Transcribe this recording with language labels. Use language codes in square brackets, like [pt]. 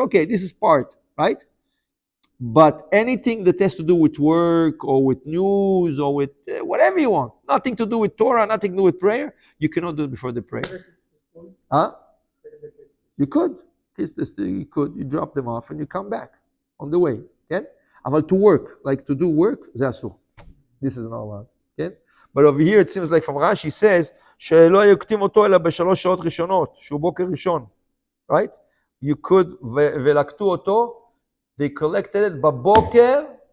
[en] Okay, this is part, right? But anything that has to do with work or with news or with whatever you want, nothing to do with Torah, nothing to do with prayer, you cannot do it before the prayer. Huh? You could. You could. You drop them off and you come back on the way. Okay? But to work, like to do work, zasur. This is not allowed. Okay? But over here it seems like from Rashi says, [he] שלא יקטים אותו אלא בשלוש שעות ראשונות, שהוא בוקר ראשון. [en] Right? You could, [he] ולקטו אותו, [en] they collected it בבוקר.